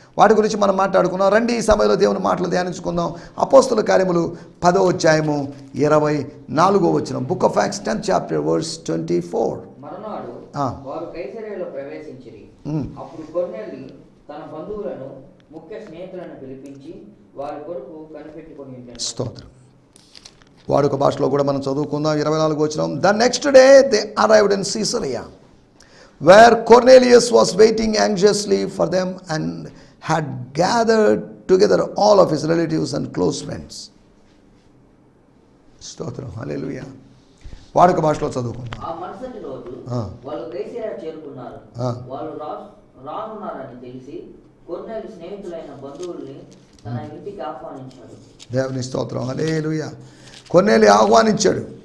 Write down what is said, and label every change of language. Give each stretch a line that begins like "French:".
Telugu: వాటి గురించి మనం మాట్లాడుకున్నాం. రండి ఈ సమయంలో దేవుని మాటలు ధ్యానించుకుందాం. అపోస్తుల కార్యములు 10వ అధ్యాయము 24వ వచనం.
English: Book of Acts 10th chapter verse 24.
Telugu: మరునాడు వారు కైసరియలో ప్రవేశించిరి. అప్పుడు కొర్నేలి తన బంధువులను ముఖ్య స్నేహితులను పిలిపించి వారి కొరకు కనిపెట్టుకొని ఉంటాడు. స్తోత్రం. వాడుక భాషలో కూడా మనం చదువుకుందాం. 24వ వచనం.
English: The next day they arrived in Caesarea, where Cornelius was waiting anxiously for them and had gathered together all of his relatives and close friends.
Telugu: స్తోత్రం. హల్లెలూయా. వాడుక భాషలో చదువుకుందాం. ఆ మరుసటి రోజు వాళ్ళు కైసరియా చేరుకున్నారు. వాళ్ళు రానున్నారని తెలిసి కొర్నేలి స్నేహితులైన బంధువుల్ని తన ఇంటికి ఆహ్వానించాడు. దేవుని స్తోత్రం. హల్లెలూయా. కొర్నేలి ఆహ్వానించాడు.